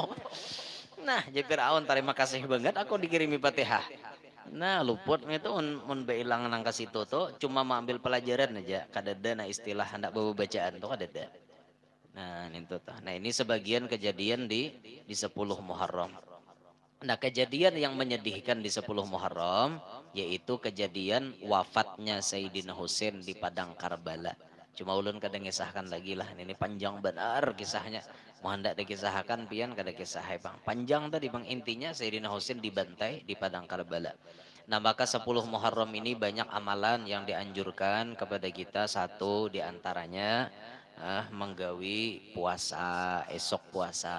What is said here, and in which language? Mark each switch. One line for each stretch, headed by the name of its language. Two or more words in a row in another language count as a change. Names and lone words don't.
Banjar: Nah jadi Firaun terima kasih banget aku dikirimi Fatihah nah luput itu mun beilang nang ke situ tuh cuma mengambil pelajaran aja kadada nah istilah hendak bawa bacaan tuh kadada nah itu tuh nah ini sebagian kejadian di 10 Muharram.
Indonesian: Nah kejadian yang menyedihkan di 10 Muharram yaitu kejadian wafatnya Sayyidina Husain di Padang Karbala.
Banjar: Cuma ulun kadang ngisahkan lagi lah ini panjang benar kisahnya. Mau hendak dikisahkan pian kada kisah bang. Panjang tadi bang intinya Sayyidina Husain dibantai di Padang Karbala.
Indonesian: Nah maka 10 Muharram ini banyak amalan yang dianjurkan kepada kita.
Banjar: Satu diantaranya menggawi puasa esok puasa.